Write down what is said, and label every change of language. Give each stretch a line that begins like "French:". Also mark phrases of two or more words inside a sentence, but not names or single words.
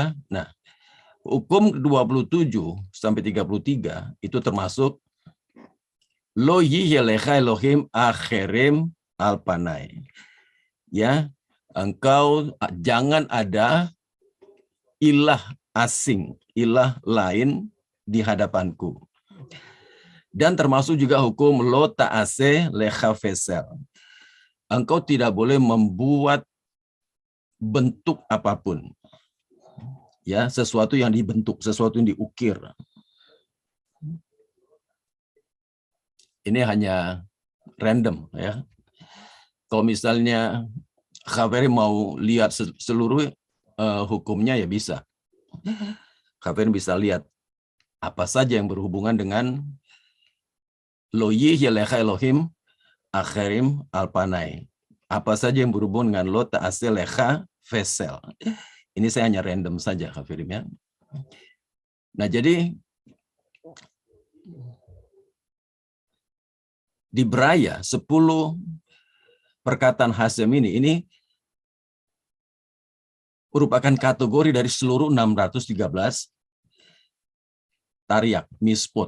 Indonesian: Nah, hukum 27 sampai 33 itu termasuk
Hebrew: לא יהיה לך אלוהים אחרים על פני.
Indonesian: Ya, engkau jangan ada ilah asing, ilah lain di hadapanku. Dan termasuk juga hukum
Hebrew: לא תעשה לך פסל.
Indonesian: Engkau tidak boleh membuat bentuk apapun. Ya, sesuatu yang dibentuk, sesuatu yang diukir. Ini hanya random, ya. Kalau misalnya Khaveri mau lihat seluruh hukumnya, ya bisa. Khaveri bisa lihat apa saja yang berhubungan dengan
Hebrew: לא יהיה לך אלוהים אחרים על פני.
Indonesian: Apa saja yang berhubungan dengan
Hebrew: לא תעשה לך פסל.
Indonesian: Ini saya hanya random saja, Khafirim, ya. Nah, jadi di Braya 10 perkataan Hashem ini merupakan kategori dari seluruh 613
Hebrew: תרי"ג, משפט.